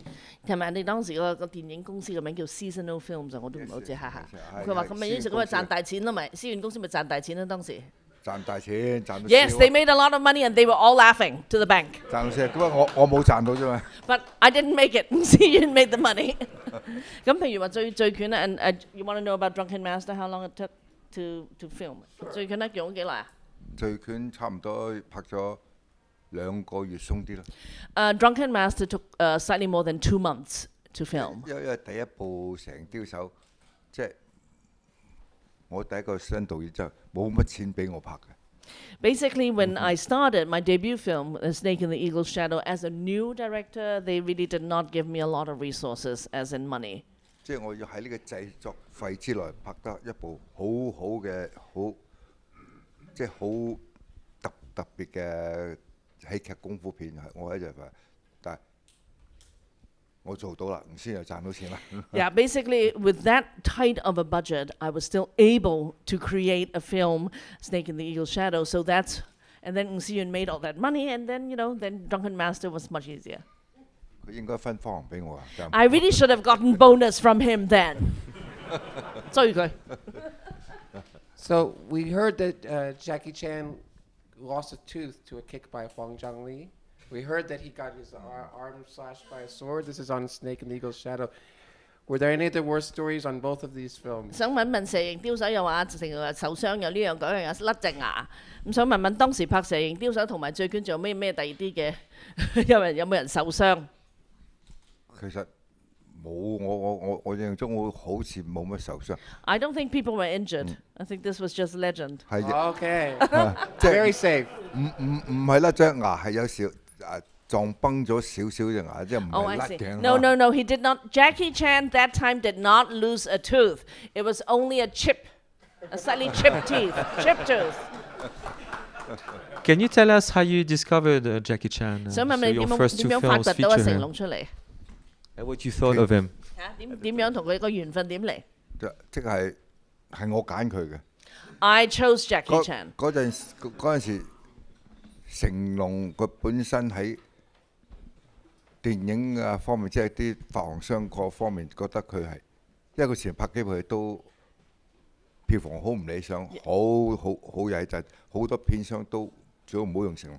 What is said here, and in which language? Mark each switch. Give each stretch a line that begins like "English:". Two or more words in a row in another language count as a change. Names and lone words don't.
Cantonese: 係咪？你當時個電影公司嘅名叫 Seasonal Films 啊，我都唔好知下下。佢話咁咪於是咁咪賺大錢咯，咪思源公司咪賺大錢咯當時。賺大錢，賺到
English: Yes, they made a lot of money and they were all laughing to the bank.
Cantonese: 賺到蝕，咁啊我冇賺到啫嘛。
English: But I didn't make it. 思源 made the money.
Cantonese: 咁譬如話醉拳啊
English: and you want to know about Drunken Master? How long it took to film?
Cantonese: 醉拳咧用咗幾耐啊？醉拳差唔多拍咗2個月鬆啲啦。
English: Drunken Master took slightly more than 2 months to film.
Cantonese: 因為第一部成刁手，即係我第一個新導演就冇乜錢俾我拍嘅。
English: Basically, when I started my debut film, Snake in the Eagle's Shadow, as a new director, they really did not give me a lot of resources, as in money.
Cantonese: 即係我要喺呢個製作費之內拍得一部好嘅即係好特別嘅喜劇功夫片，我喺度話，但係我做到啦，先又賺到錢啦。
English: Yeah, basically, with that tight of a budget, I was still able to create a film, Snake in the Eagle's Shadow. So that's, and then Ng Si-yun made all that money, and then then Drunken Master was much easier.
Cantonese: 佢應該分花紅俾我啊！
English: I really should have gotten bonus from him then.
Cantonese: 追佢。
English: So we heard that Jackie Chan lost a tooth to a kick by Huang Zhangli. We heard that he got his arm slashed by a sword. This is on Snake and the Eagle's Shadow. Were there any other war stories on both of these films?
Cantonese: 想問問蛇形刁手又話成日受傷，有呢樣嗰樣，有甩隻牙。咁想問問當時拍蛇形刁手同埋醉拳仲有咩第二啲嘅？有冇人受傷？其實冇，我印象中我好似冇乜受傷。
English: I don't think people were injured. I think this was just legend.
Cantonese: 係
English: Okay. Very safe.
Cantonese: 唔係甩隻牙，係有時撞崩咗少少隻牙，即係唔
English: Oh,
Cantonese: 係
English: I
Cantonese: 甩
English: see.
Cantonese: 頸。
English: No. He did not. Jackie Chan that time did not lose a tooth. It was only a chip A slightly chipped teeth. Chipped tooth. Can you tell us how you discovered Jackie Chan?
Cantonese: 想問
English: So
Cantonese: 你
English: your
Cantonese: 點樣
English: first
Cantonese: 點
English: two
Cantonese: 樣發
English: films
Cantonese: 掘到阿
English: feature
Cantonese: 成
English: him.
Cantonese: 龍出嚟？
English: And what you thought of him?
Cantonese: 點樣同佢個緣分點嚟即係我揀佢嘅。
English: ？I chose Jackie Chan.
Cantonese: 嗰陣時，成龍佢本身喺電影啊方面，即係啲發行商各方面覺得佢係，因為佢前拍幾部戲都票房好唔理想，好曳陣，好多片商都最好唔好用成龍。